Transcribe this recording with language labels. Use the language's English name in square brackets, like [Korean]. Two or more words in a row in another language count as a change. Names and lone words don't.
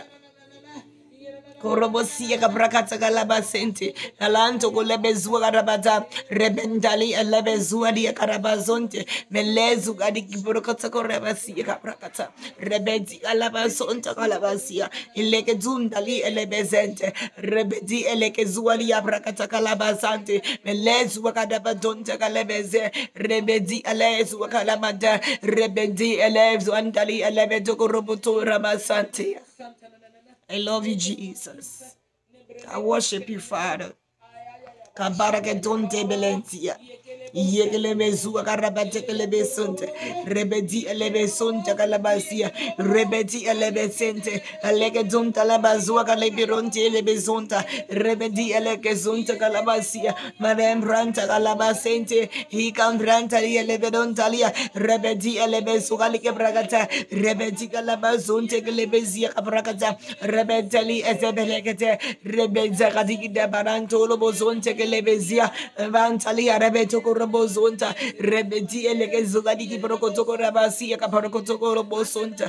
[English] Korobosia kabrakata kalabasente alanto kolebezua karabata rebendali elebezua dia karabazonte melezu gadi kibrokata korebasia kabrakata rebedi alabasonta kalabasia ileke zundali elebezente rebedi eleke zuali abrakata kalabasante melezu kadabadonte kalebeze rebedi elezu kalamada rebedi elezu andali elebedo koroboto rabasante. I love you, Jesus. I worship you, Father. Kabaraka donte belentia. Yegelebe zuwa karabate kelebe sonte. Rebedi elebe sonte kalabasia. Rebedi elebe sente. Aleke donta labazua kalebe ronte elebe zonta. Rebedi eleke zonte kalabasia. Madem branta kalabasente. He can branta elebe dontalia. Rebedi elebe sugalike bragata. Rebedi kalabazonte kelebe zia kabrakata. Rebeteli ezebelekete. Rebedza kadikida baranto lobo zonte kelebezia. Vantalia rebeto korobozonta. Rebedi eleke zugadiki prokotoko rabasi akaparokotoko robosonta.